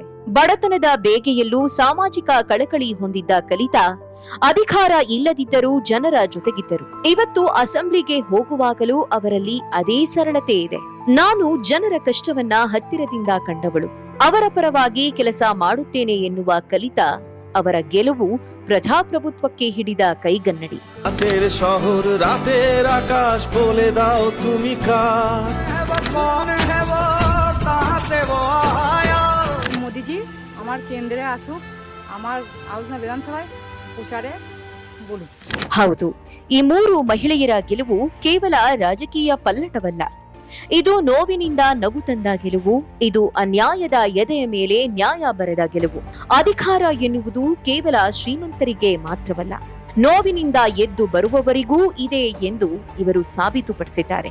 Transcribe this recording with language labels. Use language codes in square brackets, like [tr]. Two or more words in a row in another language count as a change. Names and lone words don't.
[kn] ಬಡತನದ ಬೇಗೆಯಲ್ಲೂ ಸಾಮಾಜಿಕ ಕಳಕಳಿ ಹೊಂದಿದ್ದ ಕಲಿತಾ ಅಧಿಕಾರ ಇಲ್ಲದಿದ್ದರೂ ಜನರ ಜೊತೆಗಿದ್ದರು. ಇವತ್ತು ಅಸೆಂಬ್ಲಿಗೆ ಹೋಗುವಾಗಲೂ ಅವರಲ್ಲಿ ಅದೇ ಸರಳತೆ ಇದೆ. ನಾನು ಜನರ ಕಷ್ಟವನ್ನ ಹತ್ತಿರದಿಂದ ಕಂಡವಳು, ಅವರ ಪರವಾಗಿ ಕೆಲಸ ಮಾಡುತ್ತೇನೆ ಎನ್ನುವ ಕಲಿತಾ ಅವರ ಗೆಲುವು ಪ್ರಜಾಪ್ರಭುತ್ವಕ್ಕೆ ಹಿಡಿದ ಕೈಗನ್ನಡಿ. [bn] শহর রাতের আকাশ বলে দাও তুমি মোদীজি আমার কেন্দ্রে আসুক, আমার আলোচনা বিধানসভায় প্রচারে বলুক. [kn] ಹೌದು, ಈ 3 ಮಹಿಳೆಯರ ಗೆಲುವು ಕೇವಲ ರಾಜಕೀಯ ಪಲ್ಲಟವಲ್ಲ. ಇದು ನೋವಿನಿಂದ ನಗು ತಂದ ಗೆಲುವು. ಇದು ಅನ್ಯಾಯದ ಎದೆಯ ಮೇಲೆ ನ್ಯಾಯ ಬರೆದ ಗೆಲುವು. ಅಧಿಕಾರ ಎನ್ನುವುದು ಕೇವಲ ಶ್ರೀಮಂತರಿಗೆ ಮಾತ್ರವಲ್ಲ, ನೋವಿನಿಂದ ಎದ್ದು ಬರುವವರಿಗೂ ಇದೆ ಎಂದು ಇವರು ಸಾಬೀತುಪಡಿಸಿದ್ದಾರೆ.